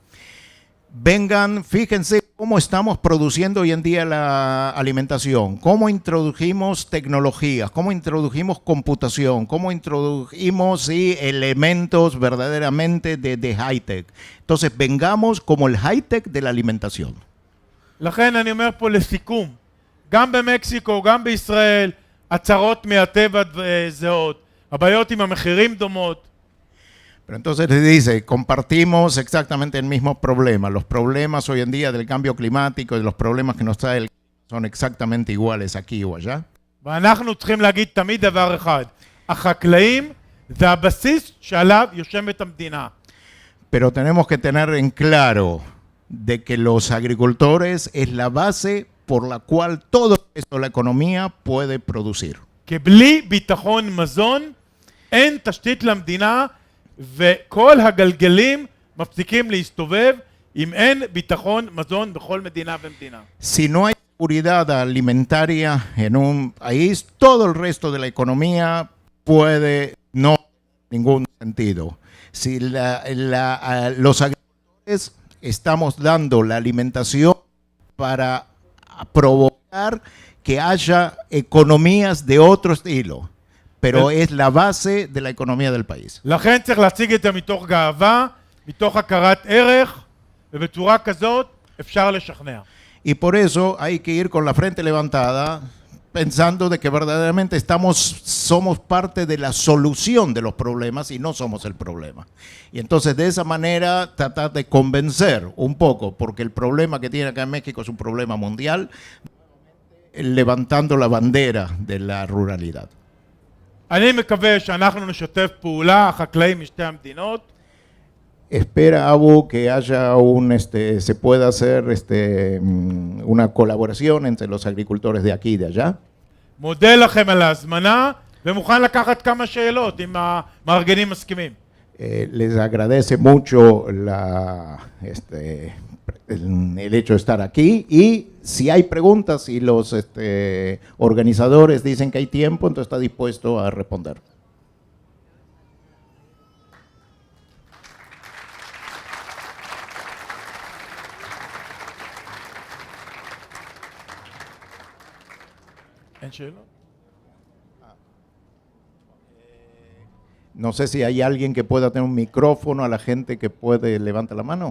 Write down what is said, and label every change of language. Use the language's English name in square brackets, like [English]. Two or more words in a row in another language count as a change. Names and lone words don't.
[Spanish] Vengan, fíjense cómo estamos produciendo hoy en día la alimentación, cómo introdujimos tecnologías, cómo introdujimos computación, cómo introdujimos elementos verdaderamente de high-tech. Entonces, vengamos como el high-tech de la alimentación. [Hebrew] לכן אני אומר פה לסיכום, גם במקסיקו, גם בישראל, הצרות מהטבע זהות, הבעיות עם המחירים דומות. [Spanish] Pero entonces les dice, compartimos exactamente el mismo problema. Los problemas hoy en día del cambio climático y los problemas que nos trae el son exactamente iguales aquí o allá. [Hebrew] ואנחנו צריכים להגיד תמיד דבר אחד, החקלאים זה הבסיס שעליו יושבת המדינה. [Spanish] Pero tenemos que tener en claro de que los agricultores es la base por la cual todo esto, la economía, puede producir. [Hebrew] כי בלי ביטחון מזון אין תשתית למדינה וכל הגלגלים מפסיקים להסתובב אם אין ביטחון מזון בכל מדינה ומדינה. [Spanish] Si no hay seguridad alimentaria en un país, todo el resto de la economía puede no tener ningún sentido. Si los agricultores estamos dando la alimentación para provocar que haya economías de otro estilo, pero es la base de la economía del país. [Hebrew] לכן צריך להציג את זה מתוך גאווה, מתוך הכרת ערך, ובצורה כזאת אפשר לשכנע. [Spanish] Y por eso hay que ir con la frente levantada, pensando de que verdaderamente somos parte de la solución de los problemas y no somos el problema. Y entonces de esa manera tratar de convencer un poco, porque el problema que tiene acá en México es un problema mundial, levantando la bandera de la ruralidad. [Hebrew] אני מקווה שאנחנו נשתף פעולה, החקלאים משתי המדינות. [Spanish] Espera, Abu, que haya se pueda hacer una colaboración entre los agricultores de aquí y de allá. [Hebrew] מודה לכם על ההזמנה, ומוכן לקחת כמה שאלות אם המארגנים מסכימים. [Spanish] Les agradece mucho el hecho de estar aquí y si hay preguntas y los organizadores dicen que hay tiempo, entonces está dispuesto a responder. [Hebrew] אין שאלות? [Spanish] No sé si hay alguien que pueda tener un micrófono a la gente que puede levantar la mano.